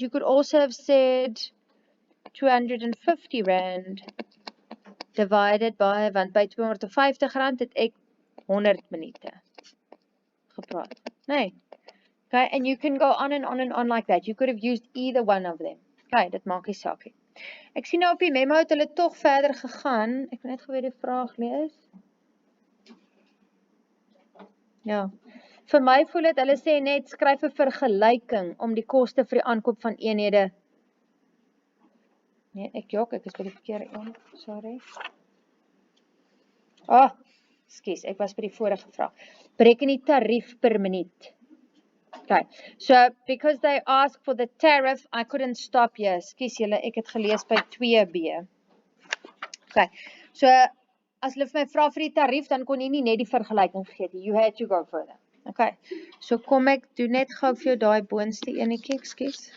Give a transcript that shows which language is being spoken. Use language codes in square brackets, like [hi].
[en] You could also have said 250 rand divided by, [af] want by 250 rand het ek 100 minute gepraat. Nee. [en] Okay, and you can go on and on and on like that. You could have used either one of them. [af] Okay, dit maak nie saak nie. Ek sien nou op die memo het hulle tog verder gegaan. Ek wil net gou weer die vraag lees. Ja. Vir my voel dit, hulle sê net, skryf 'n vergelyking om die koste vir die aankoop van eenhede. Nee, ek is by die verkeerde een, sorry. Skus, ek was by die vorige vraag. Bereken die tarief per minuut. [en] Okay, so because they ask for the tariff, I couldn't stop here. [af] Skus julle, ek het gelees by 2B. Okay, so as hulle vir my vra vir die tarief, dan kon jy nie net die vergelyking gegee het. [en] You had to go further. [af] Okay, so kom ek doen net gou vir jou daai boonste enetjie, ekskuus.